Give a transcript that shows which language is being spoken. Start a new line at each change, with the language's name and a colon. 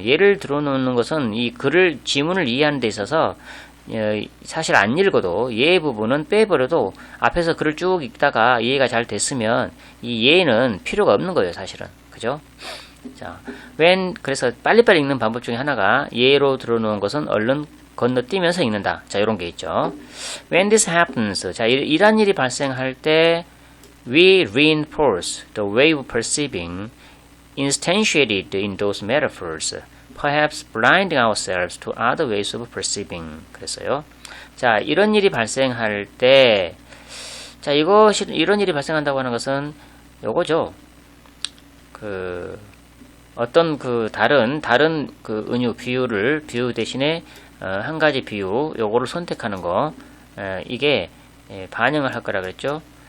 Korean: 예를 들어놓는 것은 이 글을 지문을 이해하는 데 있어서 사실 안 읽어도 예 부분은 빼버려도 앞에서 글을 쭉 읽다가 이해가 잘 됐으면 이 예는 필요가 없는 거예요. 사실은. 그죠? 자, 그래서 빨리빨리 읽는 방법 중에 하나가 예로 들어놓은 것은 얼른 건너뛰면서 읽는다. 자, 이런 게 있죠.
English: When this happens,
Korean: 자, 이런 일이 발생할 때
English: we reinforce the way of perceiving instantiated in those metaphors, perhaps blinding ourselves to other ways of perceiving.
Korean: 그랬어요. 자, 이런 일이 발생할 때, 자, 이런 일이 발생한다고 하는 것은 요거죠. 어떤 다른 은유 비유 대신에 한 가지 비유 요거를 선택하는 거, 이게 반영을 할 거라 그랬죠.